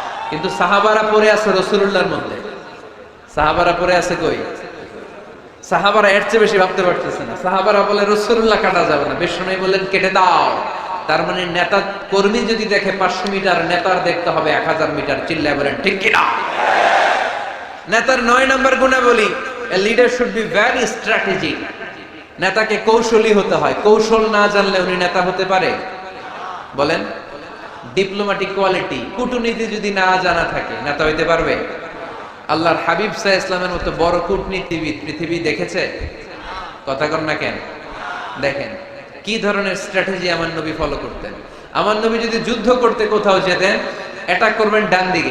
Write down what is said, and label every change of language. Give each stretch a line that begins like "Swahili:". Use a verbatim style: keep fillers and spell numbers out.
Bangla: কিন্তু সাহাবারা পড়ে আছে রাসূলুল্লাহর মধ্যে। সাহাবারা পড়ে আছে কই? সাহাবারা এর চেয়ে বেশি ভাবতে পারতেছে না। সাহাবারা বলে রাসূলুল্লাহ কাটা যাবে না। বিশ্বনবী বললেন কেটে দাও। তার মানে নেতা কর্মী যদি দেখে পাঁচশো মিটার, নেতার দেখতে হবে এক হাজার মিটার। চিল্লায় বলেন ঠিক কিনা? নেতার নয় নম্বর গুণাবলী,
English: a leader should be very strategic.
Bangla: নেতাকে কৌশলী হতে হয়। কৌশল না জানলে উনি নেতা হতে পারে? বলেন, ডিপ্লোম্যাটিক কোয়ালিটি, কূটনীতি যদি না জানা থাকে নেতা হইতে পারবে? আল্লাহর হাবিব সাল্লাল্লাহু আলাইহি ওয়াসাল্লামের মতো বড় কূটনীতিবিদ পৃথিবী দেখেছে? কথা কন না কেন? দেখেন কি ধরনের স্ট্র্যাটেজি আমার নবী ফলো করতেন। আমার নবী যদি যুদ্ধ করতে কোথাও যেতেন, অ্যাটাক করবেন ডান দিকে।